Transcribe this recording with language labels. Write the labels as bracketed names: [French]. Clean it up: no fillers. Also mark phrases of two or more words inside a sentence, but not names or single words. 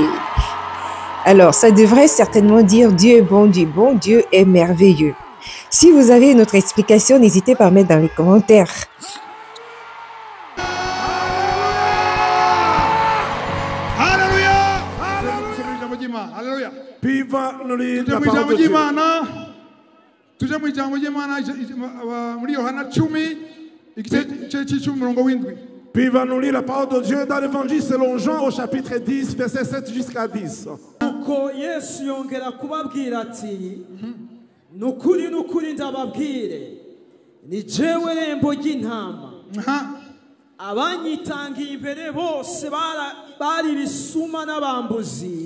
[French] Alors, ça devrait certainement dire Dieu est bon, Dieu est merveilleux. Si vous avez une autre explication, n'hésitez pas à mettre dans les commentaires. Alléluia! Alléluia! Piva nuli [Kinyarwanda] Tujye [French] la [Kinyarwanda] mu [French] parole [Kinyarwanda] ijambo [French] de Dieu. [Kinyarwanda] ry'Imana. Tujye mu ijambo ry'Imana muri Yohana 10 igice cy'icumi umurongo w'indwi. Piva nuli [French] la parole de Dieu dans l'évangile selon Jean au chapitre 10 verset 7 jusqu'à 10. [Kinyarwanda] Nuko Yesu yongera kubabwira ati nukuri ndababwire ni jewe rembo ry'intama abanyitangiye imbere bose bari bisuma n'abambuzi